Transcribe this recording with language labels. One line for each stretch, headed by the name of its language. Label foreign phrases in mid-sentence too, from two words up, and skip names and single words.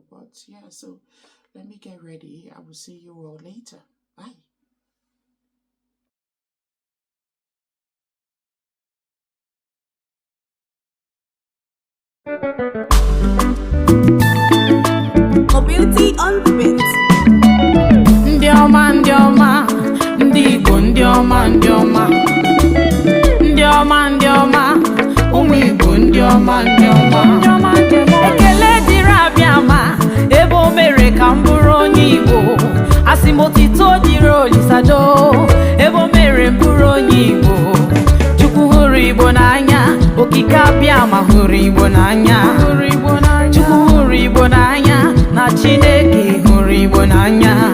English: But yeah, so let me get ready. I will see you all later. Bye. Mobility on the beat.
Igbo: Ndioma, ndioma, ndigo ndioma, ndioma, ndioma, ndioma, umigo ndioma, ndioma, ndioma. Ekele dịrị abịama, ebe o mere ka m bụrụ onye Igbo. Asị m otito dịrị Olisado, ebe o mere m bụrụ onye Igbo. Chukwu hụrụ Igbo n'anya, okike abịama hụrụ Igbo n'anya. Chukwu hụrụ Igbo n'anya, na Chineke hụrụ Igbo n'anya.